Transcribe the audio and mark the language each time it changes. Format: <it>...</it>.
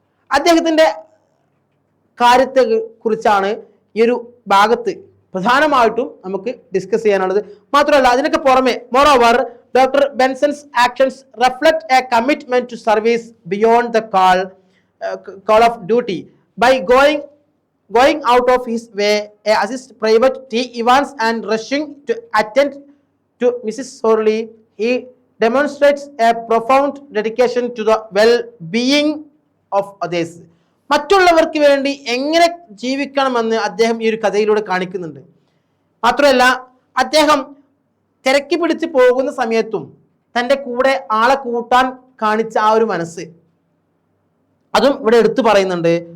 <ml>അദ്ദേഹത്തിന്റെ കാര്യത്തെ കുറിച്ചാണ് ഈ ഒരു ഭാഗത്ത് പ്രധാനമായിട്ടും നമുക്ക് ഡിസ്കസ് ചെയ്യാനുള്ളത്. മാത്രമല്ല അതിനൊക്കെ പുറമെ</ml> <en>Moreover doctor Benson's actions reflect a commitment to service beyond the call of duty. by going out of his way assist Private T. Evans and rushing to attend to Mrs. Sorley, he demonstrates a profound dedication to the well-being of others.</en> <ml>മറ്റുള്ളവർക്ക് വേണ്ടി എങ്ങനെ ജീവിക്കണമെന്ന് അദ്ദേഹം ഈ ഒരു കഥയിലൂടെ കാണിക്കുന്നുണ്ട്. മാത്രമല്ല അദ്ദേഹം തിരക്കി പിടിച്ച് പോകുന്ന സമയത്തും തൻ്റെ കൂടെ ആളെ കൂട്ടാൻ കാണിച്ച ആ ഒരു മനസ്സ് അതും ഇവിടെ എടുത്തു പറയുന്നുണ്ട്.</ml>